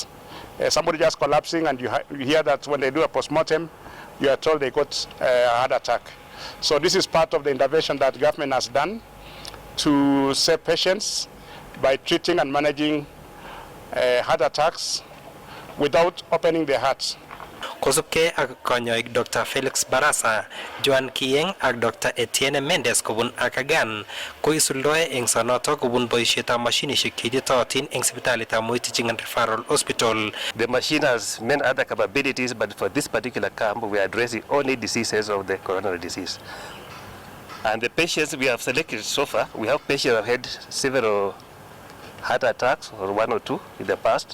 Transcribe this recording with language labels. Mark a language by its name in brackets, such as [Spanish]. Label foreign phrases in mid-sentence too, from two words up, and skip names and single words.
[English] Somebody just collapsing, and you hear that when they do a postmortem, you are told they got a heart attack. So this is part of the intervention that government has done to save patients by treating and managing heart attacks without opening their hearts. [Kalenjin] Kosubkei ak kanyoik Dr. Felix Barasa, Joan Kieng ak Dr. Etienne Mendes kobun Akagan ko isuldoe eng sonoto kobun boisietab mashinishek cheititootin eng sipitalitab Moi Teaching and Referral Hospital. [English] The machine has many other capabilities, but for this particular camp, we are addressing only diseases of the coronary disease. And the patients we have selected so far, we have patients who have had several heart attacks, or 1 or 2 in the past.